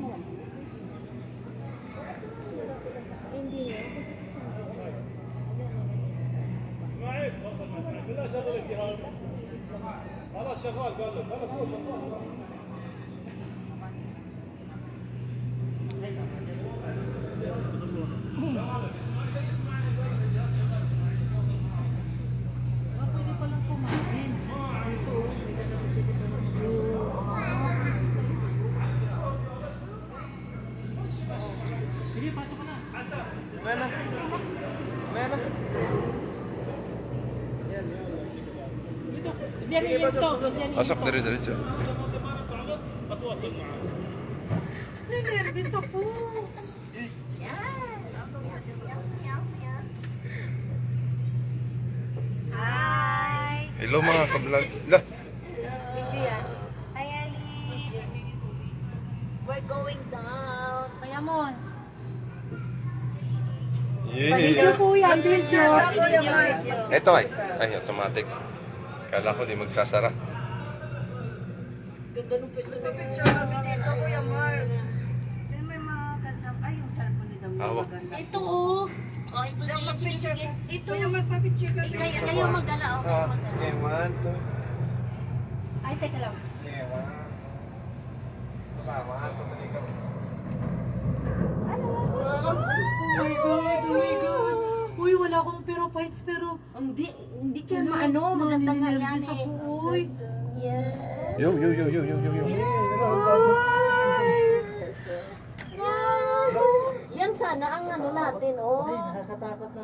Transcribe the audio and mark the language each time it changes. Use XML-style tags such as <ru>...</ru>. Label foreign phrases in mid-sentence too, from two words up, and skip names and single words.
<tl>Hindi nga.</tl> <ar>اسماعيل وصل مع اسماعيل بالله شغل الجهاز خلاص شغال قال لك خلاص هو شغال</ar> <tl>Pwede palang kumain. Ito, sige, pasok ka na. Meron. Meron. Diyan yung stove. Pasok dire-diretso.</tl> <ar>اتواصل معاه</ar> <tl>Nervous ako. Hi! Hello mga ka-vlogs. Lah. Video yan.</tl> <en>Hi, Ali! We're going down.</en> <tl>Kaya mo. Video po yan, video. Ito ay. Ay, automatic. Kala ko di magsasara. Ganda nung pwesto na Picture kami dito, Kuya Mark. Sino may magandang... Ay, yung cellphone ni Dami Hawak. maganda. Ito oh. Oh, ito Diyan, sige, sige, mag-picture sige. ka. Ito. Kuya Mark, pa-picture kami. Kayo magdala, oh. Kayo magdala. Okay, 1, 2. Ay, teka lang. Okay, 1. Diba, 1, 2, 3 kami.</tl> <en>Oh my God, oh my God.</en> <tl>Uy, wala akong pero fights, pero... Hindi kayo maano, maganda nga yan Nervous eh. ako, uy. Yes. Yo. Yan sana ang ano natin, oh. Nakakatakot naman.</tl>